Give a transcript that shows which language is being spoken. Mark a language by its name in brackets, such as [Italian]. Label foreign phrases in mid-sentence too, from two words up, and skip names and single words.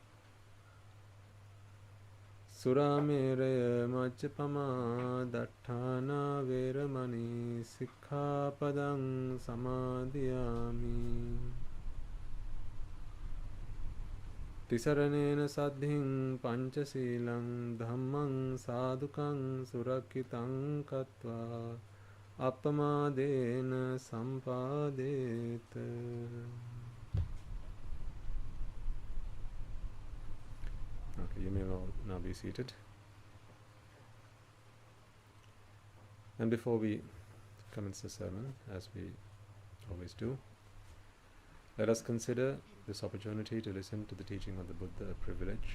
[Pali] Surameraya majjapama datthana veramani sikkhapadang samadhiyami. Tisaranena saddhing panchasilang dhammang sadhukang surakitang katva appamadena sampadeta. [English] Okay, you may now be seated. And before we commence the sermon, as we always do, let us consider this opportunity to listen to the teaching of the Buddha a privilege.